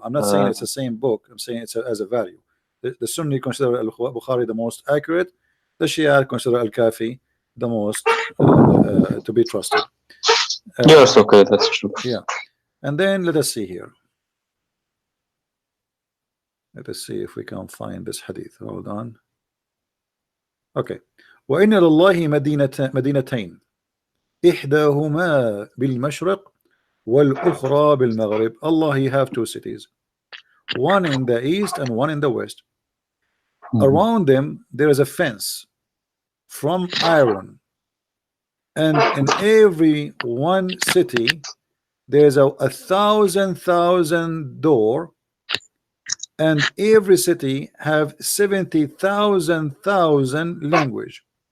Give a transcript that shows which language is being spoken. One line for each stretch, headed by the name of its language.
English: I'm not saying it's the same book. I'm saying it's as a value. The Sunni consider Al-Bukhari the most accurate. The Shia consider Al-Kafi the most to be trusted. Yes, okay, that's true. Yeah, and then let us see here. Let us see if we can find this hadith. Hold on. Okay.
Arabic: وإن لله مدينتين إحداهما بالمشرق والأخرى بالمغرب.
English: Allah, He have two cities, one in the east and one in the west. Around them there is a fence from iron, and in every one city there's a 1,000 door, and every city have 70,000 language,